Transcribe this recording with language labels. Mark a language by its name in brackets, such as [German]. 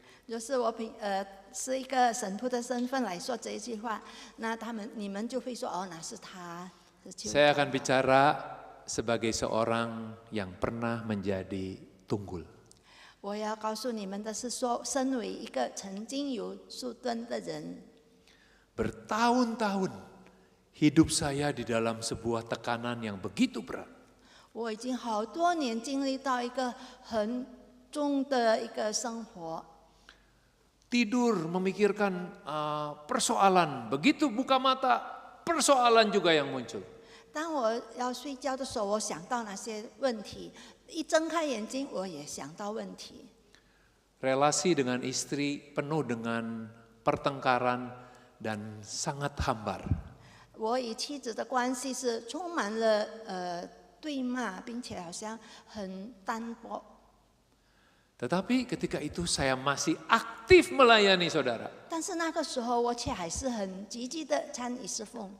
[Chinese] 就是我是一个神父的身份来说这一句话，那你们就会说哦，那是他。 [Indonesian] Saya akan bicara sebagai seorang yang pernah menjadi tunggul. [Chinese] 我要告诉你们的是说，身为一个曾经有树墩的人， [Indonesian] Bertahun-tahun hidup saya di dalam sebuah tekanan yang begitu berat. [Chinese] 我已经好多年经历到一个很重的一个生活。 [Indonesian] Tidur memikirkan persoalan, begitu buka mata persoalan juga yang muncul. [Chinese] 当我要睡觉的时候，我想到那些问题；一睁开眼睛，我也想到问题。 [Indonesian] Relasi dengan istri penuh dengan pertengkaran dan sangat hambar. [Chinese] 我与妻子的关系是充满了对骂，并且好像很单薄。 [Indonesian] Tetapi ketika itu saya masih aktif melayani saudara. [Chinese] 但是那个时候，我却还是很积极的参与侍奉。